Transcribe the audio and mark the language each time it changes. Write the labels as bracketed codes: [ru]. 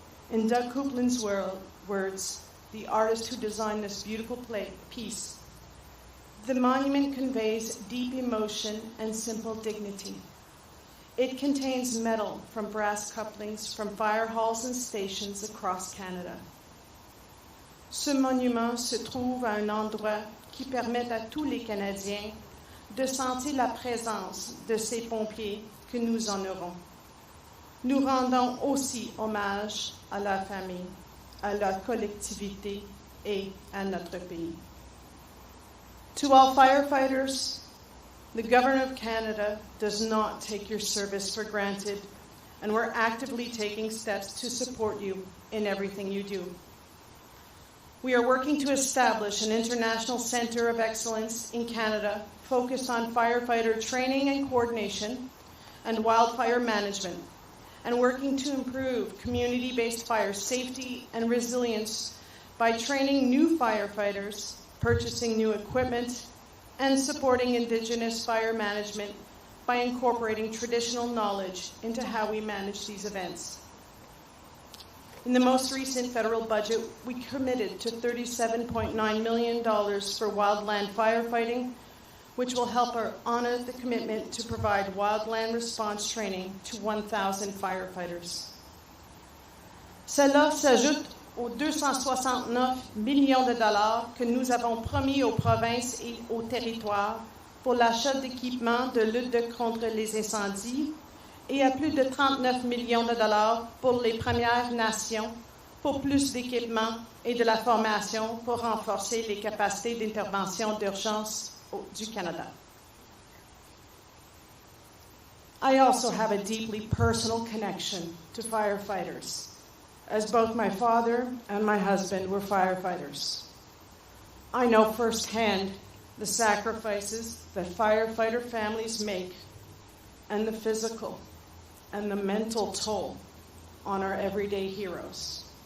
[en] In Doug Coupland's words, the artist who designed this beautiful piece, the monument conveys deep emotion and simple dignity. It contains metal from brass couplings from fire halls and stations across Canada. [fr] Ce monument se trouve à un endroit qui permet à tous les Canadiens de sentir la présence de ces pompiers que nous honorons. Nous rendons aussi hommage à la famille, à la collectivité et à notre pays. [en] To all firefighters, the Government of Canada does not take your service for granted, and we're actively taking steps to support you in everything you do. We are working to establish an international center of excellence in Canada focused on firefighter training and coordination and wildfire management, and working to improve community-based fire safety and resilience by training new firefighters, purchasing new equipment, and supporting Indigenous fire management by incorporating traditional knowledge into how we manage these events. In the most recent federal budget, we committed to $37.9 million for wildland firefighting, which will help honor the commitment to provide wildland response training to 1,000 firefighters. [fr] Cela s'ajoute aux 269 millions de dollars que nous avons promis aux provinces et aux territoires pour l'achat d'équipements de lutte contre les incendies et à plus de 39 millions de dollars pour les Premières Nations pour plus d'équipements et de la formation pour renforcer les capacités d'intervention d'urgence du Canada. [en] I also have a deeply personal connection to firefighters, as both my father and my husband were firefighters. I know firsthand the sacrifices that firefighter families make and the physical and the mental toll on our everyday heroes.